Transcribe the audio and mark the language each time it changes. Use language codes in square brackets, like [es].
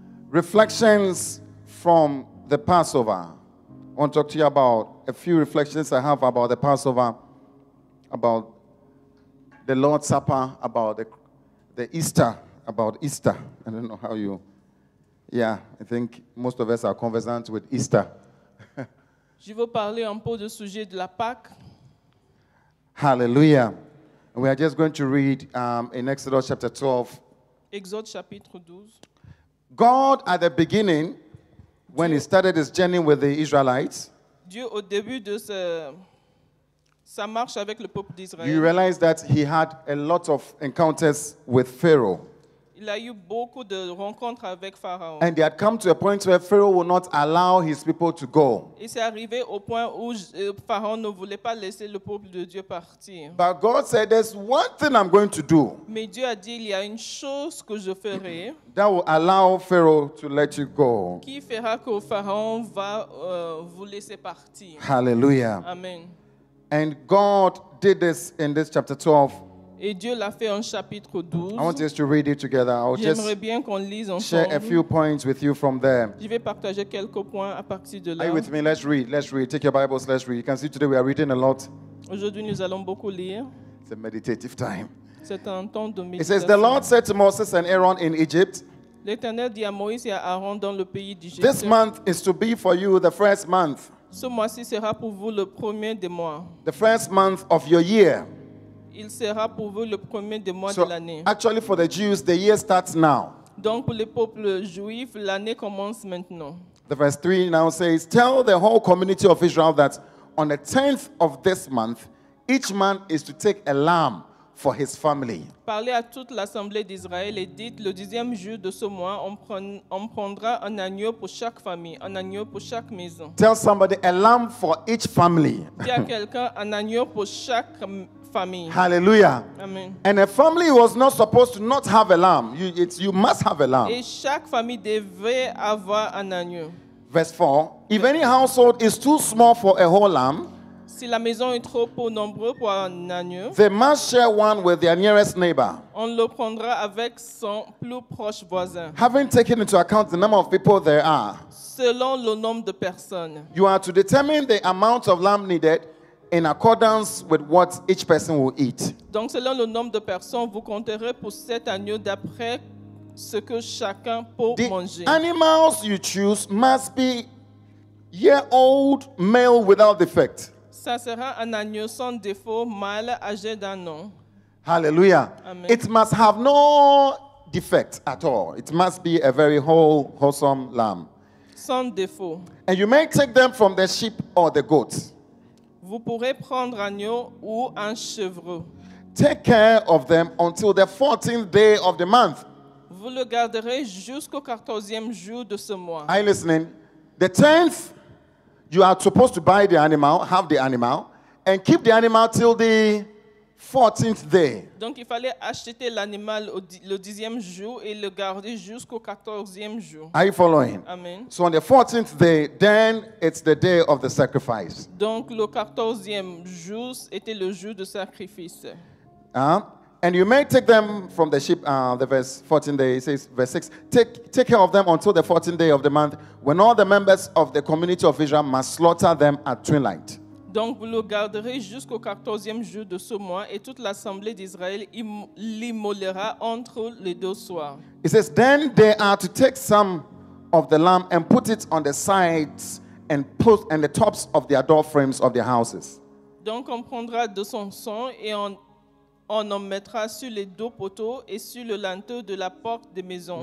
[en] Reflections from the Passover. I want to talk to you about a few reflections I have about the Passover, about the Lord's Supper, about the Easter, about Easter. I don't know how you... Yeah, I think most of us are conversant with Easter. [fr] Je vais parler un peu du sujet de la Pâque. Hallelujah. [en] And we are just going to read in Exodus chapter 12. [fr] Exode chapitre 12. [en] God, at the beginning, when he started his journey with the Israelites, [fr] Dieu, au début de sa marche avec le peuple [en] you [fr] d'Israël, [en] realize that he had a lot of encounters with Pharaoh. [fr] il a eu beaucoup de rencontres avec Pharaon. [en] And they had come to a point where Pharaoh would not allow his people to go. [fr] Et c'est arrivé au point où Pharaon ne voulait pas laisser le peuple de Dieu partir. [en] But God said, there's one thing I'm going to do [fr] Mais Dieu a dit, il y a une chose que je ferai [en] that will allow Pharaoh to let you go. [fr] qui fera que Pharaon va vous laisser partir. [en] Hallelujah. Amen. And God did this in this chapter 12. [fr] Et Dieu l'a fait en chapitre 12. [en] I want us to read it together. I'll just [fr] J'aimerais bien qu'on lise [en] share a [fr] ensemble. [en] few points with you from there. [fr] Je vais partager quelques points à partir de [en] Are [fr] là. [en] you with me? Let's read. Let's read. Take your Bibles. Let's read. You can see today we are reading a lot. [fr] Aujourd'hui, nous allons beaucoup lire. [en] It's a meditative time. [fr] C'est un temps de [en] It says, the Lord [fr] méditation. [en] said to Moses and Aaron in Egypt, [fr] L'Éternel dit à Moïse et à Aaron dans le pays d'Égypte, [en] this month is to be for you the first month, [fr] ce mois-ci sera pour vous le premier des mois. [en] the first month of your year. [fr] Il sera pour vous le premier des mois [en] So [fr] de l'année. [en] actually for the Jews, the year starts now. [fr] Donc pour le peuple juif, l'année commence maintenant. [en] The verse 3 now says, tell the whole community of Israel that on the 10th of this month, each man is to take a lamb for his family. [fr] Parlez à toute l'assemblée d'Israël et dites, le 10e jour de ce mois, on prendra un agneau pour chaque famille, un agneau pour chaque maison. [en] Tell somebody a lamb for each family. [fr] Dis à quelqu'un un agneau pour chaque famille. [en] Hallelujah. Amen. And a family was not supposed to not have a lamb. You must have a lamb. [fr] Et chaque famille devait avoir un agneau. [en] Verse 4, if any household is too small for a whole lamb, [fr] Si la maison est trop nombreux pour un agneau, [en] they must share one with their nearest neighbor. [fr] on le prendra avec son plus proche voisin, [en] Having taken into account the number of people there are, [fr] selon le nombre de personnes. [en] you are to determine the amount of lamb needed in accordance with what each person will eat. [fr] Donc, selon le nombre de personnes, vous compterez pour cet agneau d'après ce que chacun peut [en] The [fr] manger. [en] animals you choose must be year-old male without defect. [fr] Ça sera un agneau sans défaut, mâle, âgé d'un an. [en] Hallelujah. Amen. It must have no defect at all. It must be a very wholesome lamb. [fr] Sans défaut. [en] And you may take them from the sheep or the goats. [fr] Vous pourrez prendre agneau ou un chevreau. [en] Take care of them until the 14th day of the month. [fr] Vous le garderez jusqu'au 14e jour de ce mois. [en] Are you listening? The 10th, you are supposed to buy the animal, have the animal, and keep the animal till the 14th day. [fr] Donc, il fallait acheter l'animal le 10e jour et le garder jusqu'au 14e jour. [en] Are you following? Amen. So on the 14th day, then it's the day of the sacrifice. [fr] Donc, le 14e jour était le jour de sacrifice. [en] And you may take them from the sheep, the verse 14 day, it says, verse 6, take care of them until the 14th day of the month, when all the members of the community of Israel must slaughter them at twilight. [fr] Donc, vous le garderez jusqu'au 14e jour de ce mois et toute l'assemblée d'Israël l'immolera entre les deux soirs. [en] It says, then they are to take some of the lamb and put it on the sides and the tops of their door frames of their houses. [fr] Donc, on prendra de son sang et on en mettra sur les deux poteaux et sur le linteau de la porte des maisons.